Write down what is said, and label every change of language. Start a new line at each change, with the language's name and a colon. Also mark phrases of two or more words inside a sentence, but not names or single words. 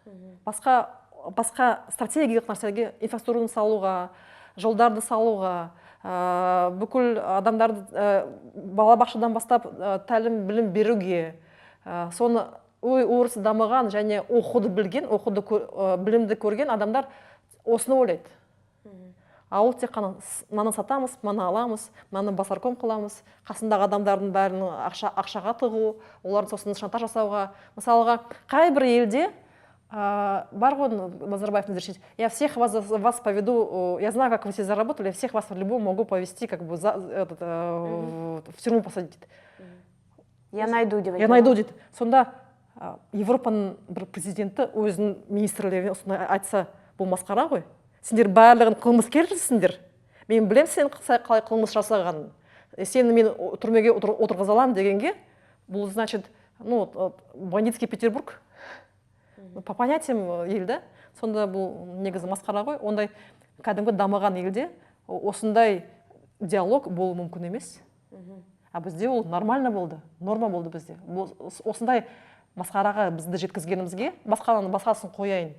Kazakh: Басқа стратегиялық нәрселерге, инфраструктураны салуға, жолдарды салуға, бүкіл адамдарды балабақшадан бастап тәлім білім беруге, соны ой өрісі дамыған және оқуды білген, білімді көрген адамдар осыны ойлайды. Ол тек қана мынаны сатамыз, мынаны аламыз, мынаны басарком қыламыз, қасындағы адамдардың бәрін ақшаға тығу, олардың сосын шантаж жасауға. Мысалға, қай бір елде бар ғой Назарбаев разрешить.
Russian: Я всех вас поведу, я знаю, как вы все заработали, я всех вас в-любому могу повести, как бы в тюрьму посадить. Я найду деп. Я найду дейді.
Kazakh: Сонда Европаның бір президенті өзінің министрлеріне осындай айтса, бұл масқара ғой. Сендер барлығын қылмыскерсіңдер. Мен білем сен қалай қылмыс жасағанын. Сені мен түрмеге отырғыза аламын дегенге, бұл значит, бандитский Петербург.
Russian: По понятиям елді.
Kazakh: Сонда бұл негізі масқара ғой. Ондай кәдімгі дамыған елде осындай диалог болу мүмкін емес. А бізде ол нормально болды, норма болды бізде. Осындай масқараға бізді жеткізгенімізге басқасын қояйын.